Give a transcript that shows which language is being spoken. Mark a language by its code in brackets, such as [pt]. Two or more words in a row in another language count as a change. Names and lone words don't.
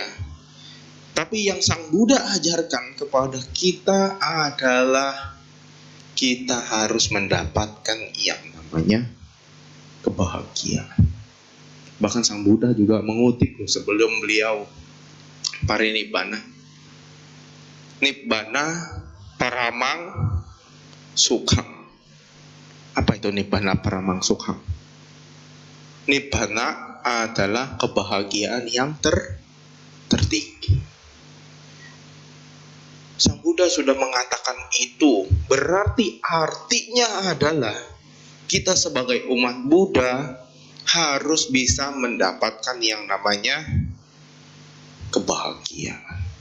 [id] Tapi yang Sang Buddha ajarkan kepada kita adalah kita harus mendapatkan yang namanya kebahagiaan. Bahkan Sang Buddha juga mengutip sebelum beliau parinibbana. [pi] Nibbana paramang sukham. [id] Apa itu [pi] nibbana paramang sukham? [id] Nibbana adalah kebahagiaan yang tertinggi. Sang Buddha sudah mengatakan itu, berarti artinya adalah kita sebagai umat Buddha harus bisa mendapatkan yang namanya kebahagiaan.